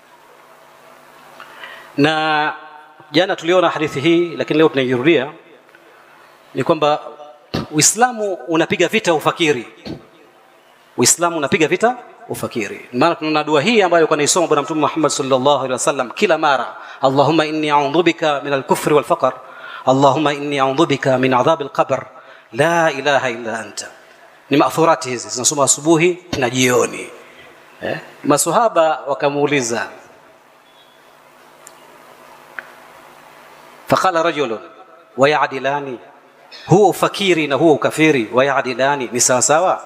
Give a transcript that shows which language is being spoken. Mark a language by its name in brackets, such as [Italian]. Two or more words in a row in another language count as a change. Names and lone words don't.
[Swahili] Na jana tuliona hadithi hii, lakini leo tunairudia ni kwamba Uislamu unapiga vita ufakiri. Uislamu unapiga vita ufakiri. Maana tuna dua hii ambayo kwa naisoma bwana Mtume Muhammad [Arabic] صلى الله عليه وسلم [Swahili] kila mara, [Arabic] اللهم إني أعوذ بك من الكفر والفقر اللهم إني أعوذ بك من عذاب القبر لا إله إلا أنت. [Swahili] Ni maadhurati hizi zinasoma asubuhi na jioni. Maswahaba wakamuuliza, [Arabic] فقال رجل ويعدلان, [Swahili] huwa ufakiri na huwa ukafiri [Arabic] ويعدلان [Swahili] ni sawa sawa?